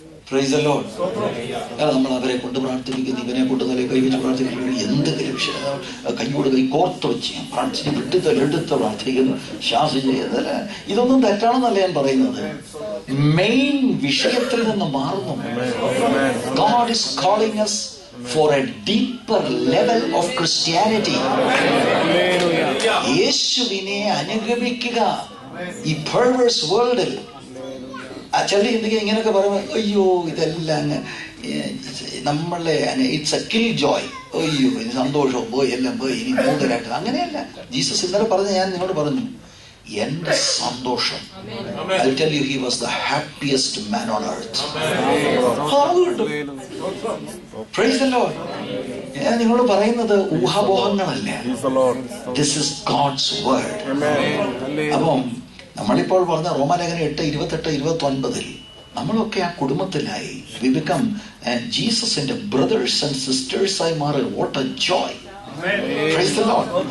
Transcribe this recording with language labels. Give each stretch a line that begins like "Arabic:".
English: Praise the lord.
Malayalam: നമ്മൾ അവരെ കൊണ്ട് പ്രാർത്ഥിപ്പിക്കുന്നു, ഇവനെ കൊണ്ട് തലേ കൈവച്ച് പ്രാർത്ഥിക്കുന്നു, എന്തെങ്കിലും കൈയോട് കൈ കോർത്ത് വെച്ച് പ്രാർത്ഥിച്ച് എടുത്ത് പ്രാർത്ഥിക്കുന്നു, ശാസിച്ച്. ഇതൊന്നും തെറ്റാണെന്നല്ല ഞാൻ പറയുന്നത്. മെയിൻ വിഷയത്തിൽ നിന്ന് മാറുന്നു.
English: God is calling us for a deeper level of Christianity.
Malayalam: യേശുവിനെ അനുഗമിക്കുക ഈ perverse വേൾഡിൽ. ചില എന്തെങ്കിലും ഇങ്ങനെയൊക്കെ പറയുമ്പോൾ അയ്യോ ഇതെല്ലാം അങ്ങ് നമ്മളെ
English: it's a killjoy,
Malayalam: അയ്യോ ഇനി സന്തോഷവും പോയി എല്ലാം പോയി ഇനി മൂന്നരായിട്ട്. അങ്ങനെയല്ല. ജീസസ് ഇന്നലെ പറഞ്ഞ ഞാൻ നിന്നോട് പറഞ്ഞു, എന്റെ സന്തോഷം,
English: I'll tell you, he was the happiest man on earth. Praise the Lord.
Malayalam: ഞാൻ നിങ്ങളോട് പറയുന്നത് ഊഹാപോഹങ്ങളല്ല.
English: This is God's word.
Malayalam: അപ്പം നമ്മളിപ്പോൾ പറഞ്ഞ റോമാലേഖനം 8:28-29 നമ്മളൊക്കെ ആ കുടുംബത്തിലായി.
English: We become ജീസസിന്റെ brothers and sisters
Malayalam: ആയി മാറി.
English: What a joy. Praise the Lord.